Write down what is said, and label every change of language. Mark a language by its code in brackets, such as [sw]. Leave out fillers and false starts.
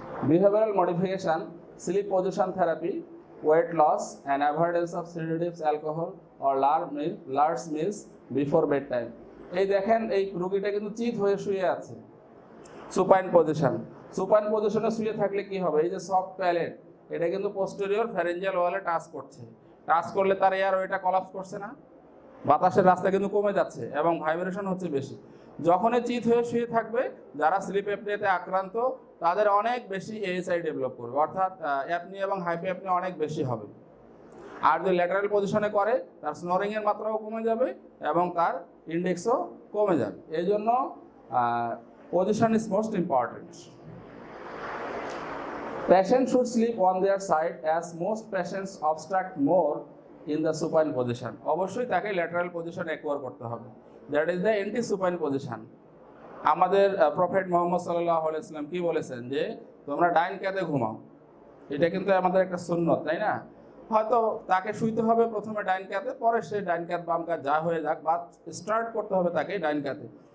[en] Behavioral modification, sleep position therapy, weight loss, and avoidance of sedatives, alcohol, or large meals before bedtime. [bn] এই দেখেন এই রোগীটা কিন্তু চিত হয়ে শুয়ে আছে, সুপাইন পজিশন। সুপাইন পজিশনে শুয়ে থাকলে কি হবে, এই যে সফট প্যালেট এটা কিন্তু পোস্টেরিয়র ফ্যারেঞ্জিয়াল ওয়ালে টাচ করছে। টাচ করলে তার এয়ারওয়েটা কলাপস করছে না, বাতাসের রাস্তা কিন্তু কমে যাচ্ছে এবং ভাইব্রেশন হচ্ছে বেশি। যখনই চিত হয়ে শুয়ে থাকবে, যারা স্লিপ অ্যাপনিয়াতে আক্রান্ত তাদের অনেক বেশি এএসআই ডেভেলপ করবে, অর্থাৎ অ্যাপনিয়া এবং হাইপো অ্যাপনিয়া অনেক বেশি হবে। আর যদি ল্যাটারাল পজিশনে করে তার স্নোরিংয়ের মাত্রাও কমে যাবে এবং তার ইন্ডেক্সও কমে যাবে। এই জন্য [en] Position is most important. Patient should sleep on their side as most patients obstruct more in the supine position. [bn] অবশ্যই তাকে ল্যাটারাল পজিশন অ্যাকোয়ার করতে হবে, [en] That is the anti supine position. [bn] আমাদের প্রফেট মুহাম্মদ সাল্লাল্লাহু আলাইহি ওয়াসাল্লাম কি বলেছেন যে তোমরা ডাইন কাঁধে ঘুমাও। এটা কিন্তু আমাদের একটা সুন্নত, তাই না? হয়তো তাকে শুইতে হবে প্রথমে ডাইন কাঁধে, পরে সে ডাইন কাঁধ বাম কাঁধ যা হয়ে যাক, বা স্টার্ট করতে হবে তাকে ডাইন কাঁধে।